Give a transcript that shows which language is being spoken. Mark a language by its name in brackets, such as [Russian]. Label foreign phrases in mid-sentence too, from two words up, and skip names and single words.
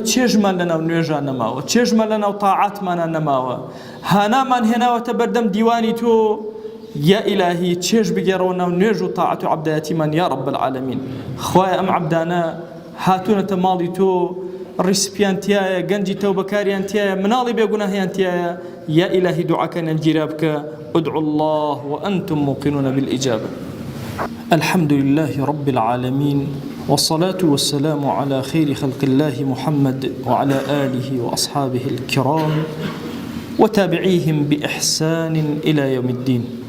[Central Kurdish] چێژمان لەناو نوێژان نەماوە چێژمان لەناو تاعاتمانان نەماوە هانامان هێناوەتە بەردەم دیوانی تۆ یا ئیلاهی چێژ بگێڕەوە ناو نوێژ و تاعات و عەبدایەتیمان [Arabic] یا ڕەب العالەمین [Central Kurdish] خوایە ئەم عەبدانە هاتوونەتە ماڵی تۆ ڕیسپیان تایە گەنجی تەوبەکاریان تایە مناڵی بێگوناهیان تایە یا ئیلاهی دوعاکەنیان گیرا بکە [Arabic] ادعوا الله وأنتم موقنون بالإجابة الحمد لله رب العالمين، والصلاة والسلام على خير خلق الله محمد وعلى آله وأصحابه الكرام وتابعيهم بإحسان إلى يوم الدين.